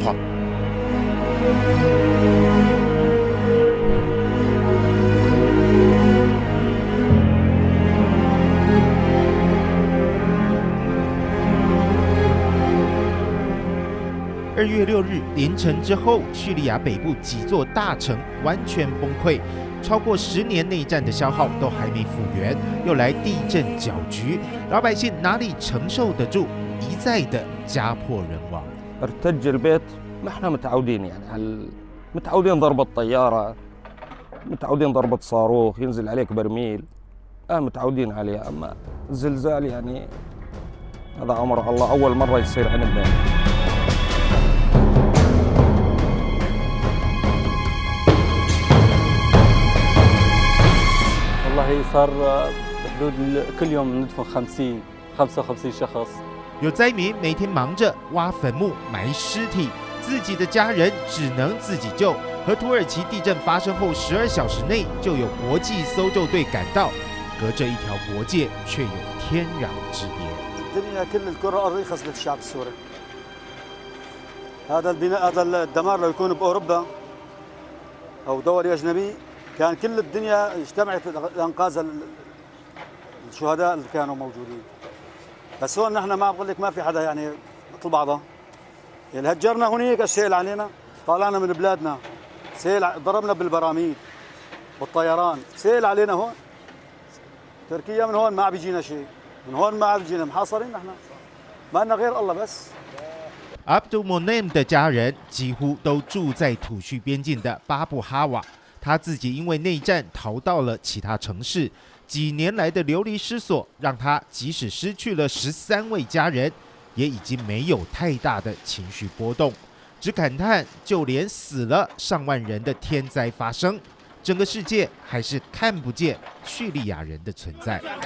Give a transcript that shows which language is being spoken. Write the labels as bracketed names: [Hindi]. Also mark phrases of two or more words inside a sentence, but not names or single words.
[Chinese] 况。2月6日凌晨之后，叙利亚北部几座大城完全崩溃，超过10年内战的消耗都还没复原，又来地震搅局，老百姓哪里承受得住？一再的家破人亡。 [Arabic] ارتج البيت ما احنا متعودين يعني متعودين ضربة طيارة متعودين ضربة صاروخ ينزل عليك برميل متعودين عليها اما الزلزال يعني هذا امر الله اول مرة يصير عندنا. والله صار بحدود كل يوم ندفن 55 شخص。 [Chinese] 有灾民每天忙着挖坟墓、埋尸体，自己的家人只能自己救。和土耳其地震发生后12小时内就有国际搜救队赶到，隔着一条国界却有天壤之别。 [Arabic] الدنيا كل الكرة الأرضية خسرت الشعب السوري. هذا البناء هذا الدمار لو يكون بأوروبا أو دول أجنبية كان كل الدنيا اجتمعت لإنقاذ الشهداء اللي كانوا موجودين. بس هون نحن ما بقول لك ما في حدا يعني مثل بعضها. يعني هجرنا هنيك السيل علينا، طلعنا من بلادنا، سيل ضربنا بالبراميل بالطيران، سيل علينا هون. تركيا من هون ما بيجينا شيء، من هون ما بيجينا محاصرين نحن. ما لنا غير الله بس. [Chinese] Abdul Monem 的家人几乎都住在土叙边境的巴布哈瓦，他自己因为内战逃到了其他城市，几年来的流离失所，让他即使失去了13位家人，也已经没有太大的情绪波动，只感叹就连死了上万人的天灾发生，整个世界还是看不见叙利亚人的存在。